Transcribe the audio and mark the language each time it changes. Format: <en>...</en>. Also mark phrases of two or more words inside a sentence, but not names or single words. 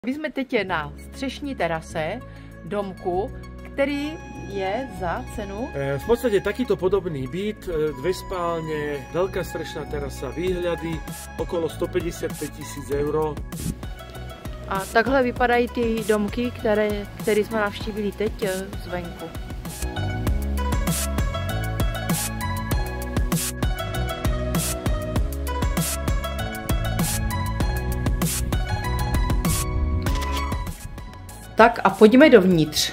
<cs>My jsme teď na střešní terase domku, který je za cenu?</cs> <sk>V podstate takýto podobný byt, dve spálne, veľká strešná terasa, výhľady, okolo 155 000 eur.</sk> <cs>A takhle vypadají ty domky, které jsme navštívili teď zvenku. Tak a pojďme dovnitř.</cs>